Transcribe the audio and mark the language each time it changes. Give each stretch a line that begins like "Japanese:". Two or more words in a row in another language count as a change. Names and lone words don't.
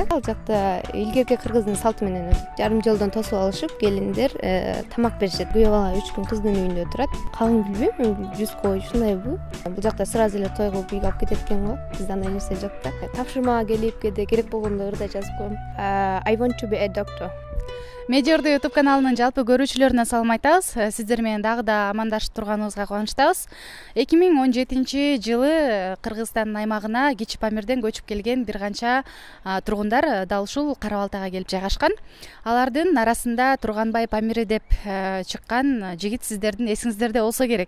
Kyrgyz: Ал жакта илгерки кыргыздын салты менен жарым жолдон тосуп алышып, келиндер тамак беришет. Күйөө бала 3 күн кыздын үйүндө турат. Калың билбейм, 100 кой ушундайбы. Бул жакта сразу эле тойго үйгө алып кетет экен го. Бизде андай нерсе жок да. Тапшырмага келип кээде керек болгондо ырда жазып коем.
English: I want to be a doctor.
Kyrgyz: Медиордо YouTube каналынын жалпы көрүүчүлөрүнө салам айтабыз. Сиздер менен дагы да амандашып турганыбызга кубанычтабыз. 2017-жылы Кыргызстан аймагына Кичи Памирден көчүп келген бир канча тургундар дал ушул Кара Балтага келип жайгашкан. Алардын арасында Турганбай Памири деп чыккан жигит сиздердин эсиңиздерде болсо керек.